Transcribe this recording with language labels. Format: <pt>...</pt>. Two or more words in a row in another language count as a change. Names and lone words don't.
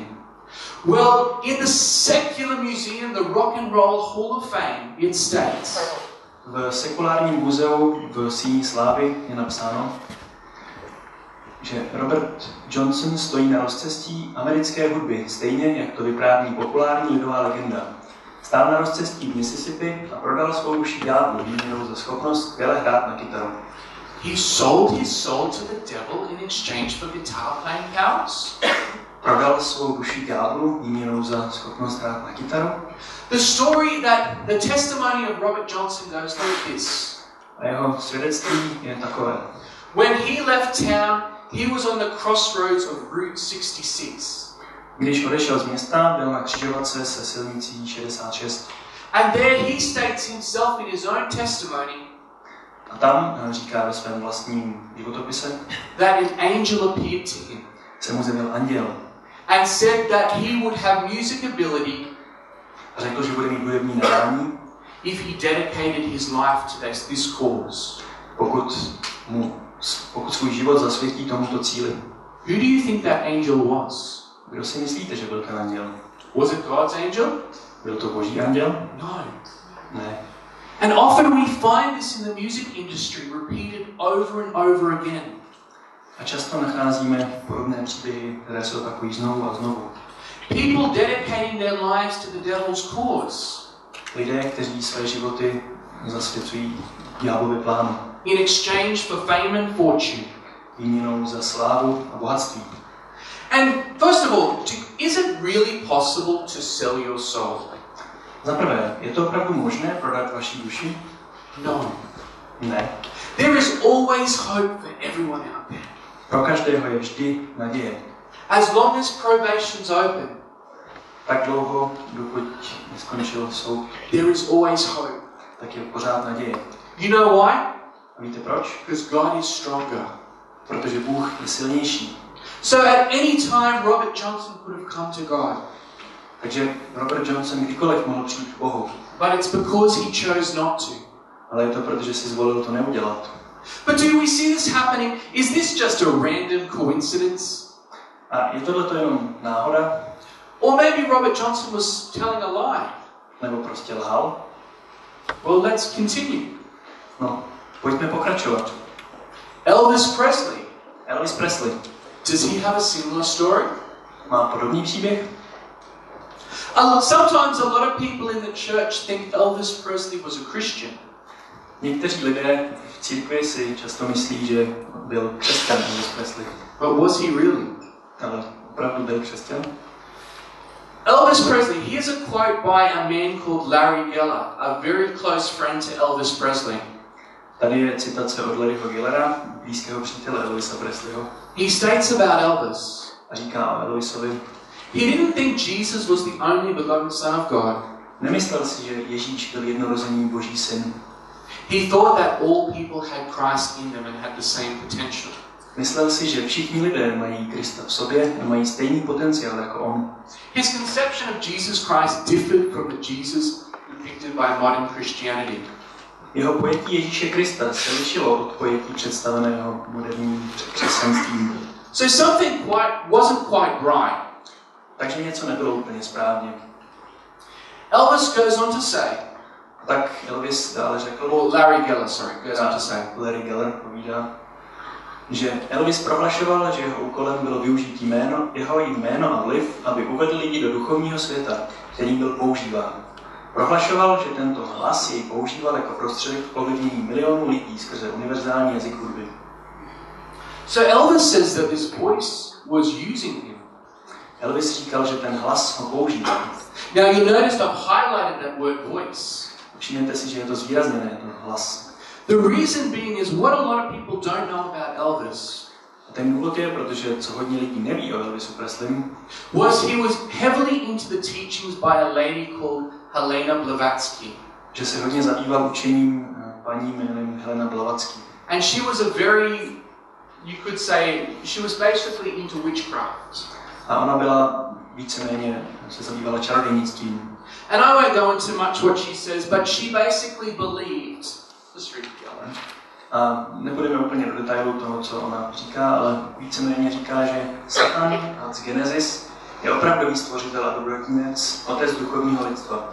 <en>Well, in the secular museum, the Rock and Roll Hall of Fame, it states.</en> <cs>V sekulárním muzeu v Síni slávy je napsáno, že Robert Johnson stojí na rozcestí americké hudby, stejně jak to vypráví populární lidová legenda. Stál na rozcestí v Mississippi a prodal svou duši ďáblu výměnou za schopnost skvěle hrát na kytaru.</cs> <en>He sold his soul to the devil in exchange for guitar playing powers.</en> <cs>Prodal svou duši ďáblu výměnou za schopnost hrát na kytaru.</cs> <en>The story the testimony of Robert Johnson goes like this.</en> <cs>A jeho svědectví je takové.</cs> <en>When he left town, he was on the crossroads of Route 66.</en> <cs>Když odešel z města, byl na křižovatce se silnicí 66.</cs> <en>And there he states himself in his own testimony.</en> <cs>A tam říká ve svém vlastním životopise,</cs> <en>that an angel appeared to him.</en> <cs>Se mu zjevil anděl.</cs> <en>And said that he would have music ability.</en> <cs>A řekl, že bude mít hudební nadání.</cs> <en>If he dedicated his life to this cause.</en> <cs>Pokud svůj život zasvětí tomuto cíli.</cs> <en>Who do you think that angel was?</en> <cs>Kdo si myslíte, že byl ten anděl?</cs> <en>Was it God's angel?</en> <cs>Byl to Boží anděl?</cs> <en>No.</en> <cs>Ne.</cs> <en>And often we find this in the music industry repeated over and over again.</en> <cs>A často nacházíme podobné příběhy, které se opakují znovu a znovu.</cs> <en>People dedicating their lives to the devil's cause.</en> <cs>Lidé, kteří své životy zasvěcují ďáblovi plánu.</cs> <en>In exchange for fame and fortune.</en> <cs>Výměnou za slávu a bohatství.</cs> <en>And first of all, is it really possible to sell your soul?</en> <cs>Za prvé, je to opravdu možné prodat vaši duši?</cs> <en>No.</en> <cs>Ne.</cs> <en>There is always hope for everyone out there.</en> <cs>Pro každého je vždy naděje.</cs> <en>As long as probation's open,</en> <cs>tak dlouho, dokud neskončil soud,</cs> <en>there is always hope.</en> <cs>Tak je pořád naděje.</cs> <en>You know why?</en> <cs>A víte proč?</cs> <en>Because God is stronger.</en> <cs>Protože Bůh je silnější.</cs> <en>So at any time Robert Johnson could have come to God.</en> <cs>Takže Robert Johnson kdykoliv mohl přijít k Bohu.</cs> <en>But it's because he chose not to.</en> <cs>Ale je to protože si zvolil to neudělat.</cs> <en>But do we see this happening? Is this just a random coincidence?</en> <cs>A je tohle to jenom náhoda?</cs> <en>Or maybe Robert Johnson was telling a lie?</en> <cs>Nebo prostě lhal?</cs> <en>Well, let's continue.</en> <cs>No, pojďme pokračovat.</cs> <en>Elvis Presley.</en> <cs>Elvis Presley.</cs> <en>Does he have a similar story?</en> <cs>Má podobný příběh?</cs> <en>Sometimes a lot of people in the church think Elvis Presley was a Christian.</en> <cs>Někteří lidé v církvi si často myslí, že byl křesťan Elvis Presley.</cs> <en>But was he really?</en> <cs>Ale opravdu byl křesťan?</cs> <en>Elvis Presley, here's a quote by a man called Larry Geller, a very close friend to Elvis Presley.</en> <cs>Tady je citace od Larryho Gellera, blízkého přítele Elvisa Presleyho.</cs> <en>He states about Elvis.</en> <cs>A říká o Elvisovi.</cs> <en>He didn't think Jesus was the only beloved son of God.</en> <cs>Nemyslel si, že Ježíš byl jednorozený Boží syn.</cs> <en>He thought that all people had Christ in them and had the same potential.</en> <cs>Myslel si, že všichni lidé mají Krista v sobě a mají stejný potenciál jako on.</cs> <en>His conception of Jesus Christ differed from the Jesus depicted by modern Christianity.</en> <cs>Jeho pojetí Ježíše Krista se lišilo od pojetí představeného moderním křesťanstvím.</cs> <en>So something wasn't quite right.</en> <cs>Takže něco nebylo úplně správně.</cs> <en>Elvis goes on to say,</en> <cs>Tak Elvis dále řekl,</cs> <en>or Larry Geller, sorry, goes on to say,</en> <cs>Larry Geller povídá, že Elvis prohlašoval, že jeho úkolem bylo využít jeho jméno a vliv, aby uvedl lidi do duchovního světa, který byl používán. Prohlašoval, že tento hlas jej používal jako prostředek k ovlivnění milionů lidí skrze univerzální jazyk hudby.</cs> <en>So Elvis says that this voice was using him.</en> <cs>Elvis říkal, že ten hlas ho používal.</cs> <en>Now you notice I've highlighted that word voice.</en> <cs>Všimněte si, že je to zvýrazněné, ten hlas.</cs> <en>The reason being is what a lot of people don't know about Elvis.</en> <cs>A ten důvod je, protože co hodně lidí neví o Elvisu Presleym,</cs> <en>Was he was heavily into the teachings by a lady called Helena Blavatsky.</en> <cs>že se hodně zabýval učením paní jménem Helena Blavatsky.</cs> <en>And she was a very, you could say, she was basically into witchcraft.</en> <cs>A ona byla víceméně, se zabývala čarodějnictvím.</cs> <en>And I won't go into much what she says, but she basically believed, let's read it together.</en> <cs>A nebudeme úplně do detailu toho, co ona říká, ale víceméně říká, že Satan z Genesis je opravdový stvořitel a dobrotinec, otec duchovního lidstva.</cs>